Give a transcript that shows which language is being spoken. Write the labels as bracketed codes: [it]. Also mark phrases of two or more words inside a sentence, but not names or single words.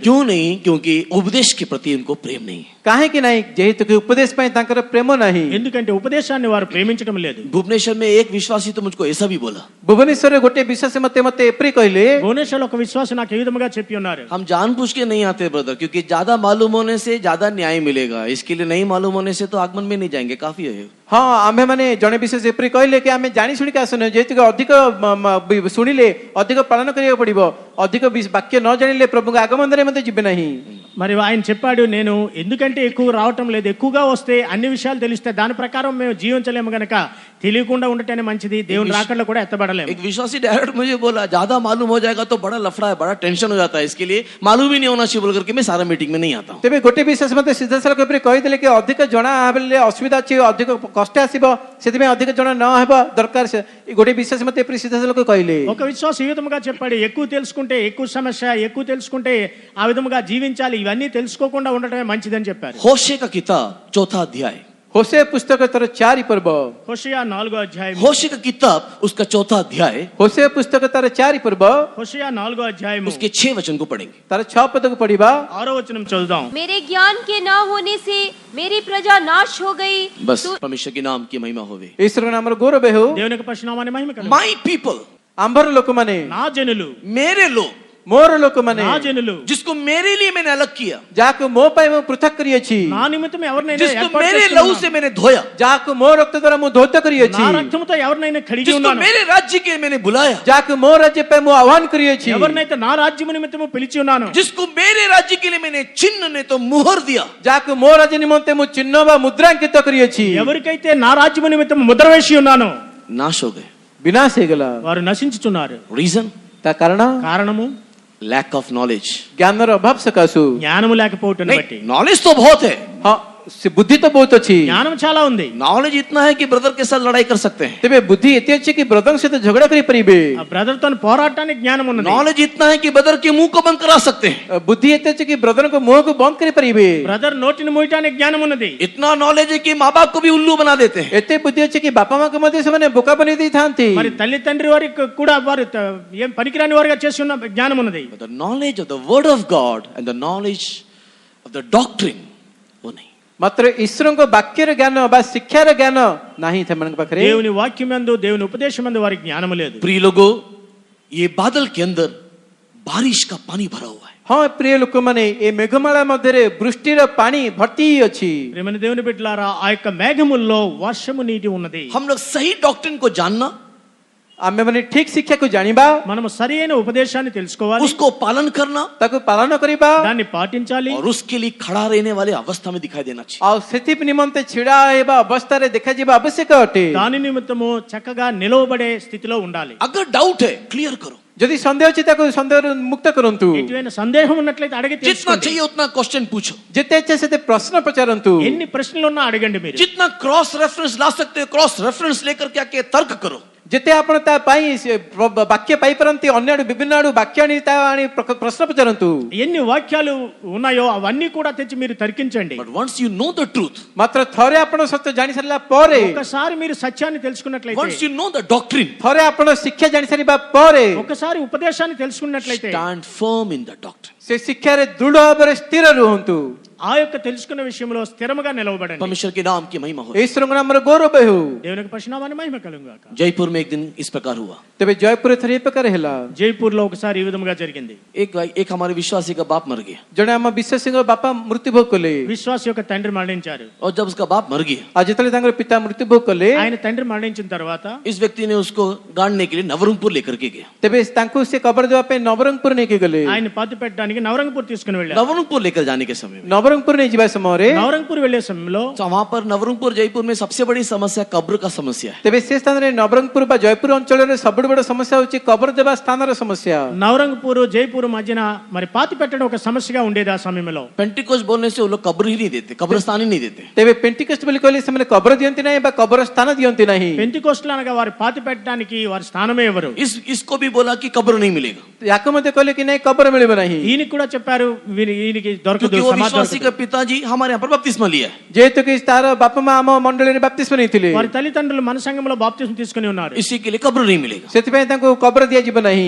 [hi] क्यों नहीं? क्योंकि उपदेश के प्रति उनको प्रेम नहीं. [or] କାହିଁକି ନାହିଁ? ଯେହେତୁ ଉପଦେଶ ପାଇଁ ତାଙ୍କର ପ୍ରେମ ନାହିଁ. [te] ఎందుకంటే ఉపదేశాన్ని వారు ప్రేమించడం లేదు. [hi] भुवनेश्वर में एक विश्वासी तो मुझको ऐसा भी बोला, [or] ଭୁବନେଶ୍ୱରରେ ଗୋଟେ ବିଶ୍ୱାସୀ ମତେ ଏପରି କହିଲେ, [te] భువనేశ్వర్లో ఒక విశ్వాసం నాకు ఈ విధముగా చెప్పి ఉన్నారు. [hi] हम जानबूझ के नहीं आते ब्रदर, क्योंकि ज्यादा मालूम होने से ज्यादा न्याय मिलेगा, इसके लिए नहीं मालूम होने से तो आगमन में नहीं जाएंगे, काफी है. [or] ହଁ ଆମେ ମାନେ ଜଣେ ବିଶେଷ ଏପରି କହିଲେ କି ଆମେ ଜାଣି ଶୁଣିକି ଆସୁନେ, ଯେହେତୁ ଅଧିକ ଶୁଣିଲେ ଅଧିକ ପାଳନ କରିବାକୁ ପଡିବ, ଅଧିକ ବାକ୍ୟ ନ ଜାଣିଲେ ପ୍ରଭୁଙ୍କ ଆଗମନରେ ମଧ୍ୟ ଯିବେ ନାହିଁ. [te] మరి ఆయన చెప్పాడు, నేను ఎందుకంటే ఎక్కువ రావటం లేదు, ఎక్కువగా వస్తే అన్ని విషయాలు తెలిస్తే దాని ప్రకారం మేము జీవించలేము గనక తెలియకుండా ఉండటమే మంచిది, దేవుని రాకడలో కూడా ఎత్తబడలేము. [hi] एक विश्वासी डायरेक्ट मुझे बोला, ज्यादा मालूम हो जाएगा तो बड़ा लफड़ा है, बड़ा टेंशन हो जाता है, इसके लिए मालूम ही नहीं होना चाहिए बोल करके मैं सारा मीटिंग में नहीं आता हूँ. [or] ତେବେ ଗୋଟେ ବିଶେଷ ମତେ ସିଧାସଳଖ ଏପରି କହିଦେଲେ କି ଅଧିକ ଜଣା ହେଲେ ଅସୁବିଧା ଅଛି, ଅଧିକ କଷ୍ଟ ଆସିବ, ସେଥିପାଇଁ ଅଧିକ ଜଣା ନ ହେବା ଦରକାର. ଗୋଟେ ବିଶେଷ ମତେ ଏପରି ସିଧାସଳଖ କହିଲେ. [te] ఒక విశ్వాసం ఈ విధముగా చెప్పాడు, ఎక్కువ తెలుసుకుంటే ఎక్కువ సమస్య, ఎక్కువ తెలుసుకుంటే ఆ విధముగా జీవించాలి, ఇవన్నీ తెలుసుకోకుండా ఉండటమే మంచిదని చెప్పారు. [hi] होशे का किताब 4 अध्याय, [or] ହୋସେ ପୁସ୍ତକ ତାର 4 ପର୍ବ, [te] హోషేయ 4వ అధ్యాయం, [hi] होशे का किताब उसका 4 अध्याय, [or] ହୋସେ ପୁସ୍ତକ ତାର 4 ପର୍ବ, [te] హోషేయ 4వ అధ్యాయం [hi] उसके 6 वचन को पढ़ेंगे. [or] ତାର 6 ପଦକୁ ପଢିବା. [te] 6వ వచనం చదువుదాం. [hi] मेरे ज्ञान के न होने से मेरी प्रजा नाश हो गई. बस परमेश्वर के नाम की महिमा होवे. [or] ଈଶ୍ୱରଙ୍କ ନାମର ଗୌରବ ହେଉ. [te] దేవుని యొక్క పరిశునామాన్ని మహిమ కలుగు. [en] My people, [or] ଆମ୍ଭର ଲୋକମାନେ, [te] నా జనులు, [hi] मेरे लोग, [or] ମୋର ଲୋକମାନେ, [te] నా జనులు, [hi] जिसको मेरे लिए मैंने अलग किया, [or] ଯାହାକୁ ମୋ ପାଇଁ ମୁଁ ପୃଥକ କରିଅଛି, [te] నా నిమిత్తం ఎవరినైనా [hi] जिसको [te] ఏర్పాటు [hi] मेरे [te] చేసుకున్నాను. [hi] लहू से मैंने धोया, [or] ଯାହାକୁ ମୋ ରକ୍ତ ଦ୍ୱାରା ମୁଁ ଧୌତ କରିଅଛି, [te] నా రక్తముతో ఎవరినైనా కడిగి [hi] जिसको [te] ఉన్నాను. [hi] मेरे राज्य के लिए मैंने बुलाया, [or] ଯାହାକୁ ମୋ ରାଜ୍ୟ ପାଇଁ ମୁଁ ଆହ୍ୱାନ କରିଅଛି, [te] ఎవరినైతే నా రాజ్యము నిమిత్తము పిలిచి ఉన్నాను. [hi] जिसको मेरे राज्य के लिए मैंने चिन्ह ने तो मुहर दिया, [or] ଯାହାକୁ ମୋ ରାଜ୍ୟ ନିମନ୍ତେ ମୁଁ ଚିହ୍ନ ବା ମୁଦ୍ରାଙ୍କିତ କରିଅଛି, [te] ఎవరికైతే నా రాజ్యము నిమిత్తము ముద్ర వేసి ఉన్నాను [hi] नाश हो गए. [or] ବିନାଶ ହେଇଗଲା. [te] వారు నశించుచున్నారు. [hi] रीजन? [or] ତା କାରଣ [te] కారణము [en] lack of knowledge. [or] ଜ୍ଞାନର ଅଭାବ ସକାଶୁ. [te] జ్ఞానము లేకపోవటం బట్టి. [hi] नहीं, नॉलेज तो बहुत है, [or] ହଁ ସେ ବୁଦ୍ଧି ତ ବହୁତ ଅଛି, [te] జ్ఞానం చాలా ఉంది. [hi] नॉलेज इतना है कि ब्रदर के साथ लड़ाई कर सकते हैं. [or] ତେବେ ବୁଦ୍ଧି ଏତେ ଅଛି କି ବ୍ରଦରଙ୍କ ସହିତ ଝଗଡ଼ା କରିପାରିବେ. [te] ఆ బ్రదర్ తో పోరాటానికి జ్ఞానం ఉన్నది. [hi] नॉलेज इतना है कि ब्रदर के मुंह को बंद करा सकते हैं. [or] ବୁଦ୍ଧି ଏତେ ଅଛି କି ବ୍ରଦରଙ୍କ ମୁହଁକୁ ବନ୍ଦ କରିପାରିବେ. [te] బ్రదర్ నోటిని మూయటానికి జ్ఞానం ఉన్నది. [hi] इतना नॉलेज है कि माँ बाप को भी उल्लू बना देते हैं. [or] ଏତେ ବୁଦ୍ଧି ଅଛି କି ବାପା ମାଙ୍କୁ ମଧ୍ୟ ସେମାନେ ବୋକା ବନେଇ ଦେଇଥାନ୍ତି. [te] మరి తల్లి తండ్రి వారికి కూడా వారు ఏం పనికిరాని వారిగా చేసి ఉన్న జ్ఞానం ఉన్నది. [en] But the knowledge of the word of God and the knowledge of the doctrine, [hi] वो नहीं. [or] ମାତ୍ର ଈଶ୍ୱରଙ୍କ ବାକ୍ୟର ଜ୍ଞାନ ବା ଶିକ୍ଷାର ଜ୍ଞାନ ନାହିଁ ସେମାନଙ୍କ ପାଖରେ. [te] దేవుని వాక్యమందు దేవుని ఉపదేశమందు వారికి జ్ఞానము లేదు. [hi] प्रिय लोगों, ये बादल के अंदर बारिश का पानी भरा हुआ है. [or] ହଁ ପ୍ରିୟ ଲୋକମାନେ, ଏ ମେଘମାଳା ମଧ୍ୟରେ ବୃଷ୍ଟିର ପାଣି ଭର୍ତ୍ତି ଅଛି. [te] ప్రియమైన దేవుని బిడ్డలారా, ఆ యొక్క మేఘముల్లో వర్షము నీటి ఉన్నది. [hi] हम लोग सही डॉक्ट्रिन को जानना, [or] ଆମେମାନେ ଠିକ ଶିକ୍ଷାକୁ ଜାଣିବା, [te] మనము సరైన ఉపదేశాన్ని తెలుసుకోవాలి, [hi] उसको पालन करना [or] ତାକୁ ପାଳନ କରିବା, [te] దాన్ని పాటించాలి, [hi] और उसके लिए खड़ा रहने वाले अवस्था में दिखाई देना चाहिए. [or] ଆଉ ସେଥି ନିମନ୍ତେ ଛିଡା ହେବା ଅବସ୍ଥାରେ ଦେଖାଯିବା ଆବଶ୍ୟକ ଅଟେ. [te] దాని నిమిత్తము చక్కగా నిలవబడే స్థితిలో ఉండాలి. [hi] अगर डाउट है क्लियर करो, [or] ଯଦି ସନ୍ଦେହ ଅଛି ତାକୁ ସନ୍ଦେହରୁ ମୁକ୍ତ କରନ୍ତୁ. [te] ఎటువంటి సందేహం ఉన్నట్లయితే అడిగి [hi] जितना [te] తెలుసుకోండి. [hi] चाहिए उतना क्वेश्चन पूछो, [or] ଯେତେ ଇଚ୍ଛା ସେତେ ପ୍ରଶ୍ନ ପଚାରନ୍ତୁ. [te] ఎన్ని ప్రశ్నలు ఉన్నా అడగండి. మీరు [hi] जितना [en] cross reference [hi] ला सकते हो [en] cross reference [hi] लेकर के आके तर्क करो. [or] ଯେତେ ଆପଣ ତା ପାଇଁ ବାକ୍ୟ ପାଇପାରନ୍ତି, ଅନ୍ୟ ଆଡୁ ବିଭିନ୍ନ ଆଡୁ ବାକ୍ୟ ଆଣି ତା ଆଣି ପ୍ରଶ୍ନ ପଚାରନ୍ତୁ. [te] ఎన్ని వాక్యాలు ఉన్నాయో అవన్నీ కూడా తెచ్చి మీరు తర్కించండి. [en] But once you know the truth, [or] ମାତ୍ର ଥରେ ଆପଣ ସତ୍ୟ ଜାଣି ସାରିଲା ପରେ, [te] ఒకసారి మీరు సత్యాన్ని తెలుసుకున్నట్లయితే, [en] once you know the doctrine, [or] ଥରେ ଆପଣ ଶିକ୍ଷା ଜାଣି ସାରିବା ପରେ, [te] ఒకసారి ఉపదేశాన్ని తెలుసుకున్నట్లయితే [en] stand firm in the doctrine. [or] ସେ ଶିକ୍ଷାରେ ଦୃଢ ଭାବରେ ସ୍ଥିର ରୁହନ୍ତୁ. [te] ఆ యొక్క తెలుసుకున్న విషయంలో స్థిరముగా నిలవబడండి. [hi] परमेश्वर के नाम की महिमा हो. [or] ଈଶ୍ୱରଙ୍କ ନାମର ଗୌରବ ହେଉ. [te] దేవుని యొక్క పరిశునామాన్ని మహిమ కలుగుగాక. [hi] जयपुर में एक दिन इस प्रकार हुआ. [or] ତେବେ ଜୟପୁରରେ ଥରେ ଏ ପ୍ରକାର ହେଲା. [te] జైపూర్ లో ఒకసారి ఈ విధముగా జరిగింది. [hi] एक हमारे विश्वासी का बाप मर गया, [or] ଜଣେ ଆମ ବିଶ୍ୱାସୀଙ୍କ ବାପା ମୃତ୍ୟୁଭୋଗ କଲେ. [te] విశ్వాస యొక్క తండ్రి మరణించారు. [hi] और जब उसका बाप मर गया, [or] ଆଉ ଯେତେବେଳେ ତାଙ୍କର ପିତା ମୃତ୍ୟୁଭୋଗ କଲେ, [te] ఆయన తండ్రి మరణించిన తర్వాత [hi] इस व्यक्ति ने उसको गाड़ने के लिए नवरंगपुर लेकर के गया. [or] ତେବେ ତାଙ୍କୁ ସେ କବର ଦେବା ପାଇଁ ନବରଙ୍ଗପୁର ନେଇକି ଗଲେ. [te] ఆయన పాతి పెట్టడానికి నవరంగపూర్ తీసుకుని వెళ్ళారు. [hi] नवरंगपुर लेकर जाने के समय में, [or] ନବରଙ୍ଗପୁର ନେଇଯିବା ସମୟରେ, [te] నవరంగపూర్ వెళ్లే సమయంలో [hi] तो वहां पर नवरंगपुर जयपुर में सबसे बड़ी समस्या कब्र का समस्या है. [or] ତେବେ ସେ ସ୍ଥାନରେ ନବରଙ୍ଗପୁର ବା ଜୟପୁର ଅଞ୍ଚଳରେ ସବୁଠୁ ବଡ଼ ସମସ୍ୟା ହେଉଛି କବର ଦେବା ସ୍ଥାନର ସମସ୍ୟା. [te] నవరంగపూర్ జైపూర్ మధ్యన మరి పాతి పెట్టడం ఒక సమస్యగా ఉండేది ఆ సమయంలో. [hi] पेंटिकोस्ट बोलने से वो लोग कब्र ही नहीं देते, कब्रस्तान ही नहीं देते. [or] ତେବେ ପେଣ୍ଟିକଷ୍ଟ ବୋଲି କହିଲେ ସେମାନେ କବର ଦିଅନ୍ତି ନାହିଁ ବା କବର ସ୍ଥାନ ଦିଅନ୍ତି ନାହିଁ. [te] పెంతికోస్టులు అనగా వారి పాతి పెట్టడానికి వారి స్థానమే ఎవరు. [hi] इसको भी बोला कि कब्र नहीं मिलेगा, [or] ୟାକୁ ମଧ୍ୟ କହିଲେ କି ନାହିଁ କବର ମିଳିବ ନାହିଁ. [te] ఈయనకి కూడా చెప్పారు ఈయనకి దొరకదు, [hi] क्योंकि वो [te] సమాధి [hi] विश्वासी किसी का पिताजी हमारे यहाँ पर बपतिस्मा लिया है, [or] ଯେହେତୁ କି ତାର ବାପା ମା ଆମ ମଣ୍ଡଳୀ ବାପ୍ତିସ୍ମ ନାହିଁ [te] వారి తల్లిదండ్రులు మన సంఘంలో బాప్తిస్మం తీసుకుని ఉన్నారు. [hi] इसी के लिए कब्र नहीं मिलेगा. [or] ସେଥିପାଇଁ ତାଙ୍କୁ କବର ଦିଆଯିବ ନାହିଁ.